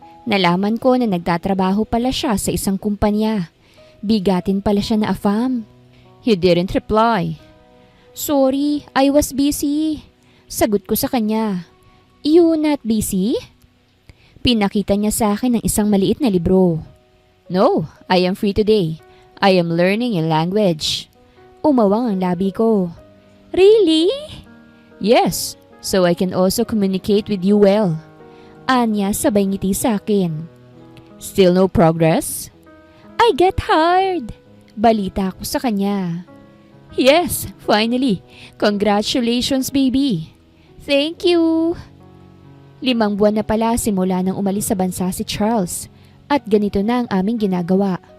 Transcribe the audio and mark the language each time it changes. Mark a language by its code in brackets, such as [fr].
[tl] Nalaman ko na nagtatrabaho pala siya sa isang kumpanya. Bigatin pala siya na afam. [en] He didn't reply. Sorry, I was busy. [tl] Sagot ko sa kanya. [en] You not busy? [tl] Pinakita niya sa akin ng isang maliit na libro. [en] No, I am free today. I am learning a language. [tl] Umawang ang labi ko. [en] Really? Yes, so I can also communicate with you well. [tl] Anya sabay ngiti sa akin. [en] Still no progress? I get hired. [tl] Balita ko sa kanya. [en] Yes, finally. Congratulations, baby. Thank you. [tl] 5 buwan na pala simula nang umalis sa bansa si Charles at ganito na ang aming ginagawa.